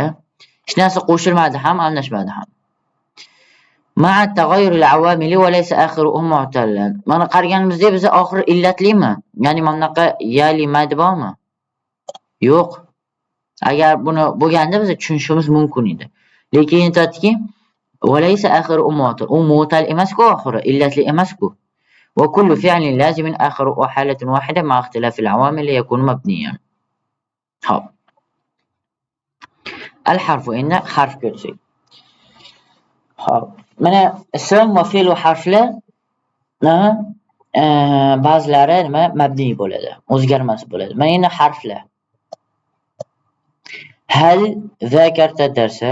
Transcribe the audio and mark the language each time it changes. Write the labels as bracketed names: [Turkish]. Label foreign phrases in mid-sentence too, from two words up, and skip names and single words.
[Uzbek] Hech narsa qo'shilmadi ham, almashmadi ham. [Arabic] مع تغير العوامل وليس آخره معتلا. [Uzbek] Mana qaraganimizda bizga oxiri illatlimi? Ya'ni mana bunaqa yali mad bormi? Yo'q. Agar buni bo'lganda biz tushunishimiz mumkin edi. Lekin aytadiki, [Arabic] وليس آخره معتل. [Uzbek] U mu'tal emas-ku oxiri, illatli emas-ku. [Arabic] وكل فعل لازم آخره حالة واحدة مع اختلاف العوامل يكون مبنيا. [Uzbek] Hop. [Arabic] الحرف [Uzbek] endi harf ko'rsak. Hop. Mana ism va fe'l va harflar ba'zilari nima mabni bo'ladi, o'zgarmas bo'ladi. Mana endi harflar. [Arabic] هل ذاكرت الدرس.